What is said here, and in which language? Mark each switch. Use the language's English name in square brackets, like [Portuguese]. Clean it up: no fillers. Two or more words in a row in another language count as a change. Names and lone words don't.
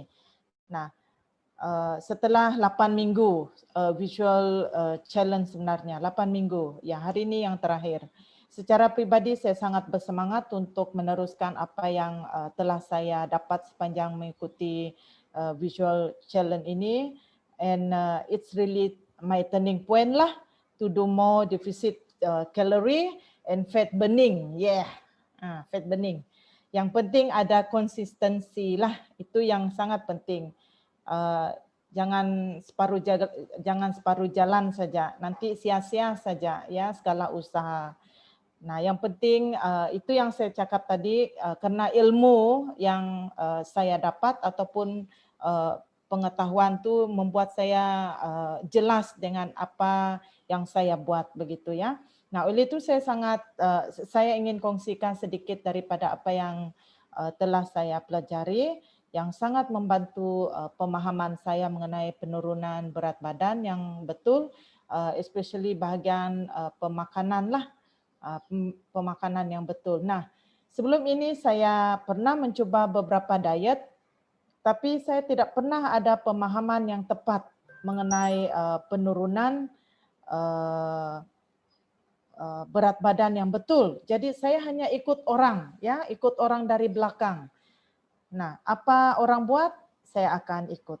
[Malay] Nah, setelah 8 minggu [English] visual challenge [Malay] sebenarnya, 8 minggu, ya hari ini yang terakhir. Secara pribadi saya sangat bersemangat untuk meneruskan apa yang telah saya dapat sepanjang mengikuti [English] visual challenge [Malay] ini, [English] and it's really my turning point lah, to do more deficit calorie and fat burning. Yeah, fat burning. [Malay] Yang penting ada konsistensi lah, itu yang sangat penting. Jangan separuh jalan saja, nanti sia-sia saja ya segala usaha. Nah, yang penting itu yang saya cakap tadi, karena ilmu yang saya dapat ataupun pengetahuan itu membuat saya jelas dengan apa yang saya buat begitu ya. Nah, oleh itu saya ingin kongsikan sedikit daripada apa yang telah saya pelajari yang sangat membantu pemahaman saya mengenai penurunan berat badan yang betul, especially bahagian pemakanan lah, pemakanan yang betul. Nah, sebelum ini saya pernah mencuba beberapa diet, tapi saya tidak pernah ada pemahaman yang tepat mengenai penurunan berat badan yang betul. Jadi saya hanya ikut orang, ya, ikut orang dari belakang. Nah, apa orang buat, saya akan ikut.